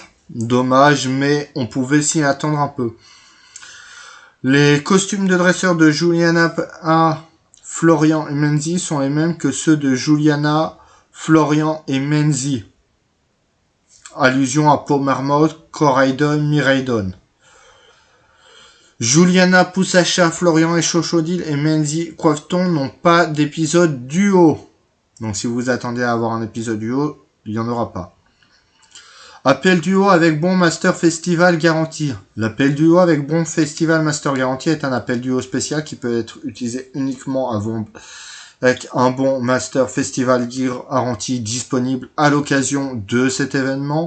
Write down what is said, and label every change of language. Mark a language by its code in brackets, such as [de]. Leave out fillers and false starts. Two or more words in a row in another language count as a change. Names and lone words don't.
[fr] Dommage, mais on pouvait s'y attendre un peu. Les costumes de dresseur de Juliana, Florian et Menzi sont les mêmes que ceux de Juliana, Florian et Menzi. Allusion à Pau Marmotte, Coraidon, Miraidon. Juliana, Poussacha, Florian et Chochodil et Menzi Coiffeton n'ont pas d'épisode duo. Donc si vous attendez à avoir un épisode duo, il n'y en aura pas. Appel duo avec bon Master Festival garanti. L'appel duo avec bon Festival Master garanti est un appel duo spécial qui peut être utilisé uniquement avec un bon Master Festival garanti disponible à l'occasion de cet événement.